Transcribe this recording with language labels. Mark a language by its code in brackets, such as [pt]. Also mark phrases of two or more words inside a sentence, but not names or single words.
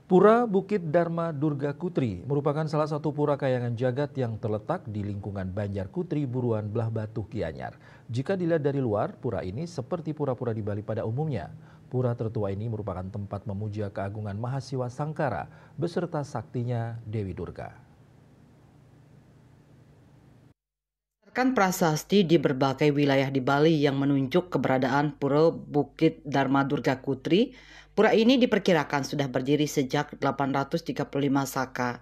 [id] Pura Bukit Dharma Durga Kutri merupakan salah satu pura kayangan jagat yang terletak di lingkungan Banjar Kutri Buruan Belah Batu Gianyar. Jika dilihat dari luar, pura ini seperti pura-pura di Bali pada umumnya. Pura tertua ini merupakan tempat memuja keagungan Mahasiwa Sangkara beserta saktinya Dewi Durga. Berdasarkan prasasti di berbagai wilayah di Bali yang menunjuk keberadaan Pura Bukit Dharma Durga Kutri, pura ini diperkirakan sudah berdiri sejak 835 Saka.